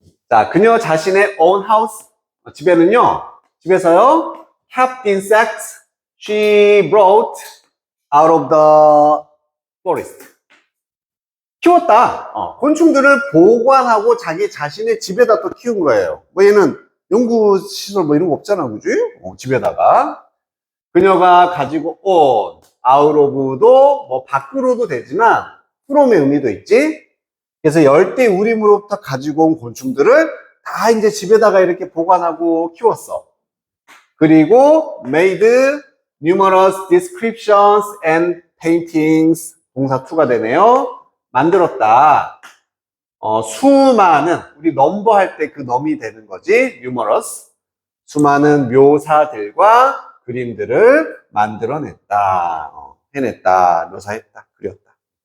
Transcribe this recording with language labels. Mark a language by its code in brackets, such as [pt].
[ko] 자, 그녀 자신의 [en] own house [ko] 집에는요 집에서요 [en] kept insects she brought out of the forest [ko] 키웠다. 곤충들을 보관하고 자기 자신의 집에다 또 키운 거예요. 뭐 얘는 연구시설 뭐 이런 거 없잖아, 그지? 집에다가. 그녀가 가지고 온, out of도 뭐 밖으로도 되지만, from의 의미도 있지? 그래서 열대 우림으로부터 가지고 온 곤충들을 다 이제 집에다가 이렇게 보관하고 키웠어. [en] 그리고 made numerous descriptions and paintings. [ko] 동사 2가 되네요. 만들었다. 수많은, 우리 넘버 할 때 그 넘이 되는 거지. [en] numerous. [ko] 수많은 묘사들과 그림들을 만들어냈다. 해냈다. 묘사했다. 그렸다.